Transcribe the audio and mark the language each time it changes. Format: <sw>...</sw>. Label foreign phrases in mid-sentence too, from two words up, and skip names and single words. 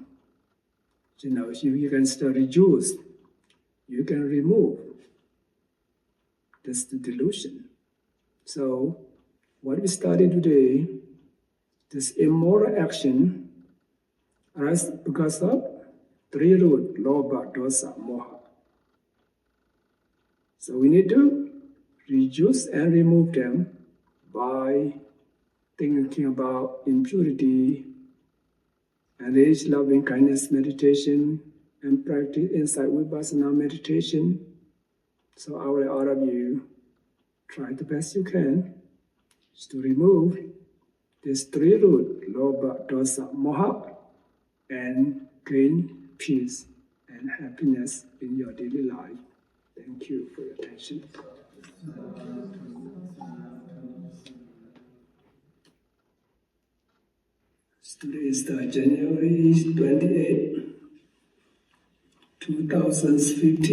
<en>You can still reduce. You can remove. That's the delusion. So what we studied today, this immoral action arises because of three roots:</en> <pi>lobha, dosa, moha.</pi> <en>So we need to reduce and remove them by thinking about impurity, and reach loving kindness meditation, and practice insight vipassana meditation. So I will all of you try the best you can to remove these three roots,</en> <pi>lobha, dosa, moha,</pi> <en>and gain peace and happiness in your daily life. Thank you for your attention. Today is January 28, 2015.</en>